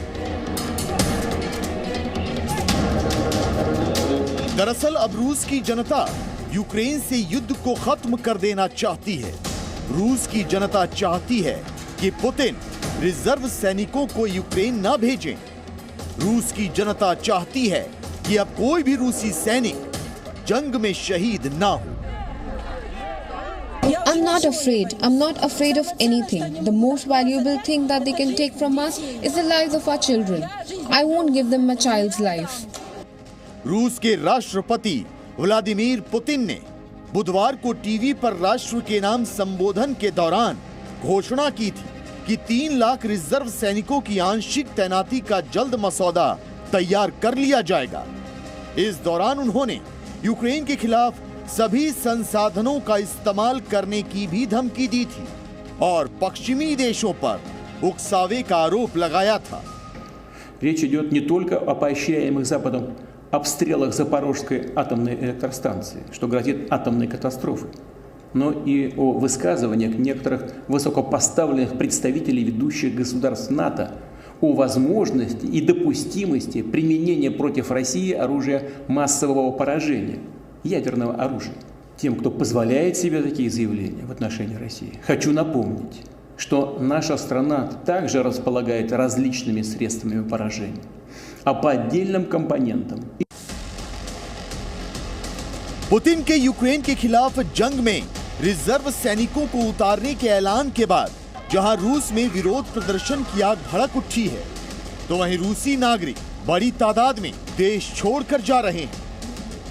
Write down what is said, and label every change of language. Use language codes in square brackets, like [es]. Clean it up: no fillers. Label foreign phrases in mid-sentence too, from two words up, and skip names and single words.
[hi] दरअसल अब रूस की जनता यूक्रेन से युद्ध को खत्म कर देना चाहती है। रूस की जनता चाहती है कि पुतिन रिजर्व सैनिकों को यूक्रेन न भेजें। रूस की जनता चाहती है कि अब कोई भी रूसी सैनिक जंग में शहीद ना हो। [en] I'm not afraid. I'm not afraid of anything. The most valuable thing that they can take from us is the lives of our children. I won't give them my child's life. [hi] रूस के राष्ट्रपति व्लादिमीर पुतिन ने बुधवार को टीवी पर राष्ट्र के नाम संबोधन के दौरान घोषणा की थी कि 3 लाख रिजर्व सैनिकों की आंशिक तैनाती का जल्द मसौदा तैयार कर लिया जाएगा। इस दौरान उन्होंने यूक्रेन के खिलाफ सभी संसाधनों का इस्तेमाल करने की भी धमकी दी थी और पश्चिमी देशों पर उकसावे का आरोप लगाया था। [ru] Речь идет не только о поощряемых Западом обстрелах Запорожской атомной электростанции, что грозит атомной катастрофой, но и о высказываниях некоторых высокопоставленных представителей ведущих государств НАТО о возможности и допустимости применения против России оружия массового поражения, ядерного оружия. Тем, кто позволяет себе такие заявления в отношении России, хочу напомнить, что наша страна также располагает различными средствами поражения, а по отдельным компонентам. [hi] पुतिन के यूक्रेन के खिलाफ जंग में रिजर्व सैनिकों को उतारने के ऐलान के बाद जहां रूस में विरोध प्रदर्शन की आग भड़क उठी है, तो वहीं रूसी नागरिक बड़ी तादाद में देश छोड़कर जा रहे हैं।